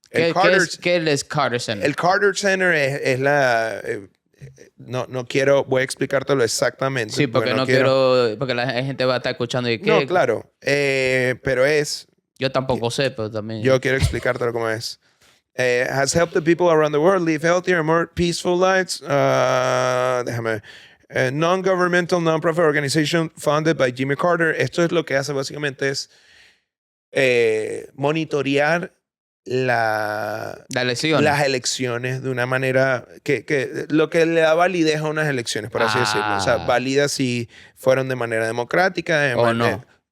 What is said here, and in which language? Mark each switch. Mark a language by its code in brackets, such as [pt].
[es] ¿Qué es Carter Center? el Carter Center es la... no quiero, voy a explicártelo exactamente. Sí, porque no quiero, porque la gente va a estar escuchando y No, ¿qué? claro, pero Yo tampoco sé, pero también. yo quiero explicártelo cómo es. [en] Has helped the people around the world live healthier and more peaceful lives. [es] Déjame. [en] Non-governmental, non-profit organization funded by Jimmy Carter. [es] Esto es lo que hace básicamente es monitorear Las elecciones. las elecciones de una manera que lo que le da validez a unas elecciones, por así decirlo. O sea, valida si fueron de manera democrática O no.